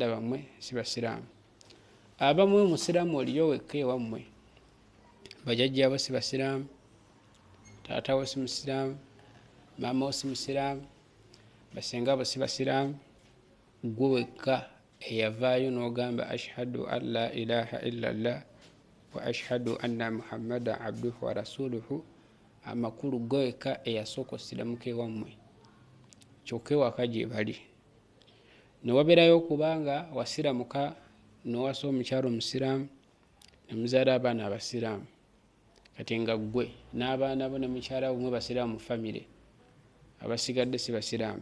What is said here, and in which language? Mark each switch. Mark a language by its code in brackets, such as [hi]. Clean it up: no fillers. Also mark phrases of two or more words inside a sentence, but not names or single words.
[lg] bammwe si basiraamu, abamu musiraamu oliyo wekka ewammwe, bajjajjaabo si basiraamu, taatawo si musiraamu, maama wo si musiraamu, basengaabo si basiraamu, gwe wekka eyavaayo n'ogamba [ar] أشهد أن لا إله إلا الله وأشهد أن محمدا عبده ورسوله, [lg] amakulu gwe wekka eyasooka osiramuka ewammwe, kyokka ewaka gye bali. Ne wabeerayo okubanga wasiramuka n'owasa omukyalo omusiraamu ne muzaala abaana abasiraamu, kati nga ggwe n'abaana bo ne mukyala bumwe basiraamu mu famire, abasigadde si basiraamu.